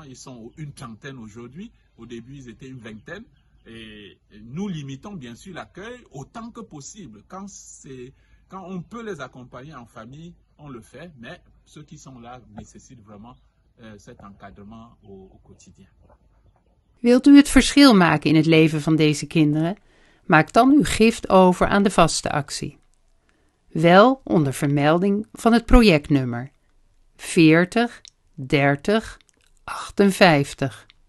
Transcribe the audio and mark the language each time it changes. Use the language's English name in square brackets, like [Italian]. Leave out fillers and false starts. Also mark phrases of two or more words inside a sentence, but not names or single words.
[French] Ils sont une trentaine aujourd'hui. Au début, ils étaient une vingtaine. Et nous limitons bien sûr l'accueil autant que possible. Quand on peut les accompagner en famille, on le fait. Mais ceux qui sont là nécessitent vraiment cet encadrement au quotidien. [Dutch] Wilt u het verschil maken in het leven van deze kinderen? Maak dan uw gift over aan de vaste actie. Wel onder vermelding van het projectnummer 40 30 58.